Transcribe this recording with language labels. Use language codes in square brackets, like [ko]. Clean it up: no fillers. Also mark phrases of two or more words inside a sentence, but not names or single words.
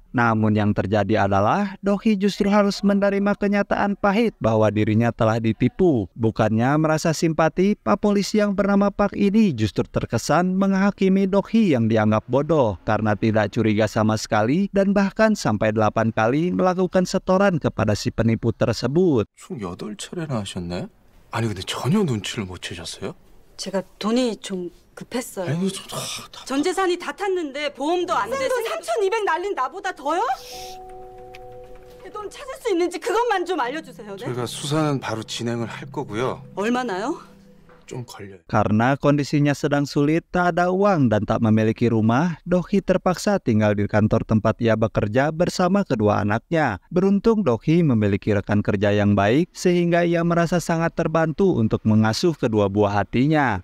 [id] Namun yang terjadi adalah Dokhi justru harus menerima kenyataan pahit bahwa dirinya telah ditipu. Bukannya merasa simpati, Pak Polisi yang bernama Pak ini justru terkesan menghakimi Dokhi yang dianggap bodoh karena tidak curiga sama sekali dan bahkan sampai 8 kali melakukan setoran kepada si penipu tersebut. [ko] 총 8차례나 하셨네? 아니 근데 전혀 눈치를 못 채셨어요? 제가 돈이 좀 급했어요. 아니, 전 재산이 다 탔는데 보험도 안 돼. 3,200 날린 나보다 더요? 그 돈 찾을 수 있는지 그것만 좀 알려주세요. 네? 저희가 수사는 바로 진행을 할 거고요. 얼마나요? 좀 걸려요. [id] Karena kondisinya sedang sulit, tak ada uang dan tak memiliki rumah, Dokhi terpaksa tinggal di kantor tempat ia bekerja bersama kedua anaknya. Beruntung Dokhi memiliki rekan kerja yang baik sehingga ia merasa sangat terbantu untuk mengasuh kedua buah hatinya.